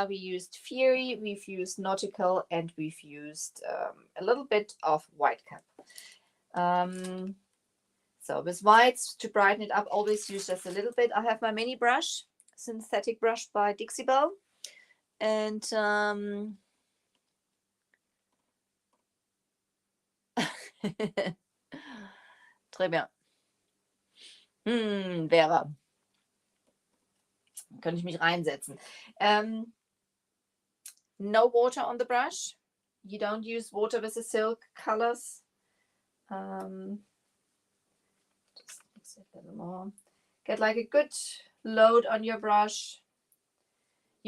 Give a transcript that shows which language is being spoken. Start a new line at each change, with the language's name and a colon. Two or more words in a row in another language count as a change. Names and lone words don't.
English: We used Fury, we've used Nautical, and we've used a little bit of white cap. So with whites, to brighten it up, always use just a little bit. I have my mini brush, synthetic brush by Dixie Belle. And
French: très bien.
English: Vera.
German: Könnte ich mich reinsetzen.
English: No water on the brush. You don't use water with the silk colors. Just mix it a little more. Get like a good load on your brush.